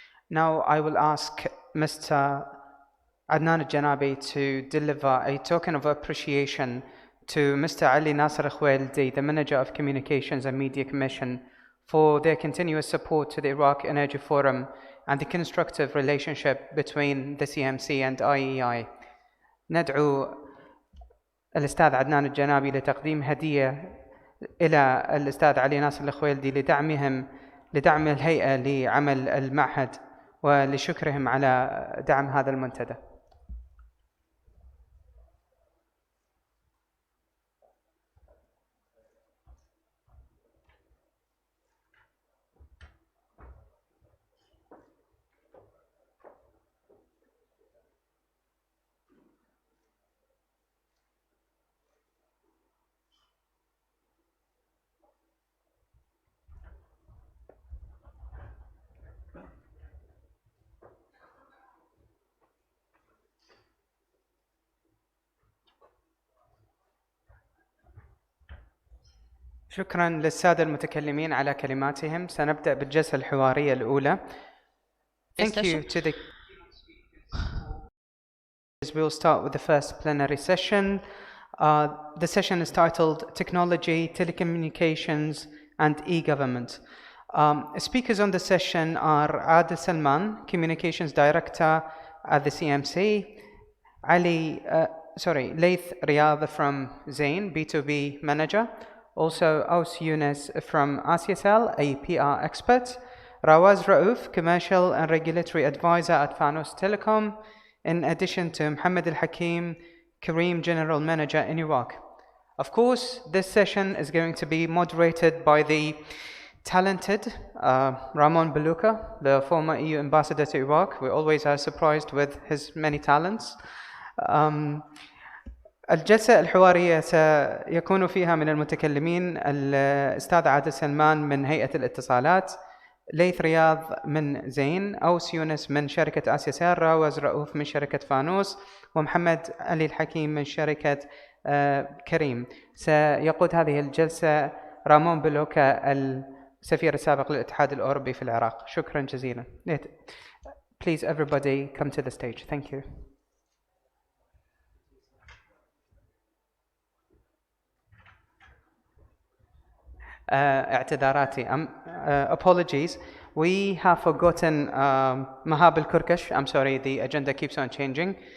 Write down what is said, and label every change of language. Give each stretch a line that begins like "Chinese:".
English: Now I will ask Mr. Adnan Al-Janabi to deliver a token of appreciation to Mr. Ali Nasser Khwaildi, the Manager of Communications and Media Commission, for their continuous support to the Iraq Energy Forum and the constructive relationship between the CMC and IEI.
Arabic: ندعو الأستاذ عدنان الجنابي لتقديم هدية إلى الأستاذ علي ناصر الخويلدي لدعم الهيئة لعمل المعهد ولشكرهم على دعم هذا المنتدى. شكرا للسادة المتكلمين على كلماتهم. سنبدأ بالجلسة الحوارية الأولى.
English: Thank you to the We'll start with the first plenary session. The session is titled Technology, Telecommunications and E-Government. Speakers on the session are Adil Salman, Communications Director at the CMC, Laith Riyadh from Zain, B2B Manager, also Aus Yunus from ASIACEL, a PR expert, Rawaz Raouf, Commercial and Regulatory Advisor at Fanos Telecom, in addition to Mohammed Al-Hakim, Kareem, General Manager in Iraq. Of course, this session is going to be moderated by the talented Ramon Beluca, the former EU Ambassador to Iraq. We always are surprised with his many talents.
Arabic: الجلسة الحوارية سيكون فيها من المتكلمين الأستاذ عادل سلمان من هيئة الاتصالات، ليث رياض من زين، أوس يونس من شركة آسياسيل، راوز رؤوف من شركة فانوس، ومحمد علي الحكيم من شركة كريم. سيقود هذه الجلسة رامون بلوكا السفير السابق للاتحاد الأوروبي في العراق. شكرا جزيلا.
English: Please, everybody, come to the stage. Thank you.
Arabic: اعتذاراتي.
English: Apologies. We have forgotten Mahab Al-Kurkash. I'm sorry, the agenda keeps on changing.